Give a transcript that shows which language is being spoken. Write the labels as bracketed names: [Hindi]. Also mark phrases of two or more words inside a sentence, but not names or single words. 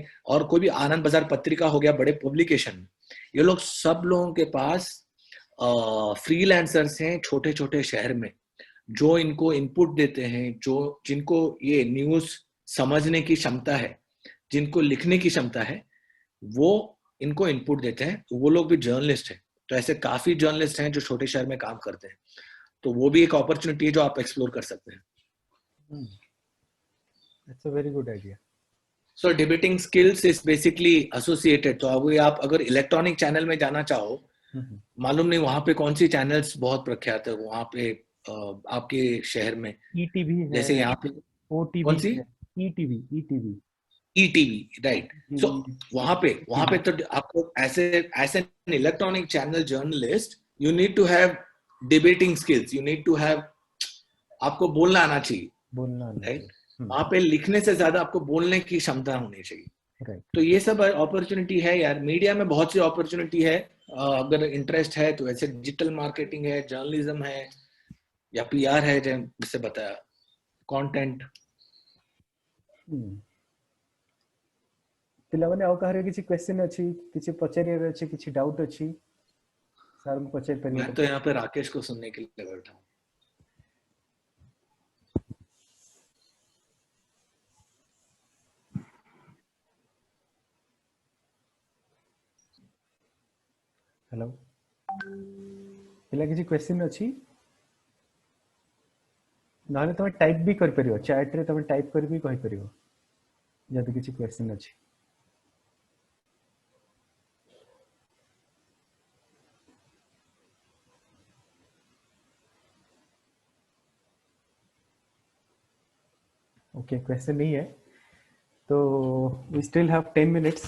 [Hindi] और कोई भी आनंद बाजार पत्रिका हो गया, बड़े पब्लिकेशन, ये लोग सब लोगों के पास फ्रीलांसर्स हैं छोटे छोटे शहर में, जो इनको इनपुट देते हैं, जिनको ये न्यूज समझने की क्षमता है, जिनको लिखने की क्षमता है, वो इनको इनपुट देते हैं। तो वो लोग भी जर्नलिस्ट हैं। तो ऐसे काफी जर्नलिस्ट हैं जो छोटे शहर में काम करते हैं, तो वो भी एक अपॉर्चुनिटी है जो आप एक्सप्लोर कर सकते हैं। [English] That's a very good idea. So debating skills is basically associated. [Hindi] तो अभी आप अगर इलेक्ट्रॉनिक चैनल में जाना चाहो, मालूम नहीं वहां पे कौन सी चैनल्स बहुत प्रख्यात है वहां पे आपके शहर में। ईटीवी है, जैसे यहाँ पे ओटीवी कौन सी? है, ईटीवी [English] ETV, right. So [Hindi] वहां पे तो आपको [English] as an electronic channel journalist you need to have debating skills, you need to have, [Hindi] आपको बोलना आना चाहिए, बोलना, राइट। वहां पे लिखने से ज्यादा आपको बोलने की क्षमता होनी चाहिए। राइट। तो ये सब अपॉर्चुनिटी है यार, मीडिया में बहुत सी अपॉर्चुनिटी है। अगर इंटरेस्ट है तो ऐसे [English] digital marketing [Hindi] है, जर्नलिज्म है, या पीआर है, जैसे बताया, कंटेंट। [Odia] ପିଲାମାନେ ଆଉ କାହାର କିଛି କ୍ୱେଶ୍ଚନ ଅଛି, କିଛି ପଚାରିବାର ଅଛି, କିଛି ଡାଉଟ ଅଛି ସାର୍ ମୁଁ ପଚାରି ପାରିବି? [Hindi] मैं तो यहाँ पे राकेश को सुनने के लिए बैठा हूँ। हेलो, [Odia] ପିଲା କିଛି କ୍ୱେଶ୍ଚନ ଅଛି? ନହେଲେ ତମେ ଟାଇପ ବି କରିପାରିବ, ଚାଟ୍ ରେ ତମେ ଟାଇପ କରି ବି କହିପାରିବ ଯଦି କିଛି କ୍ୱେଶ୍ଚନ ଅଛି। [Hindi] ओके, क्वेश्चन नहीं है तो [English] we still have 10 minutes.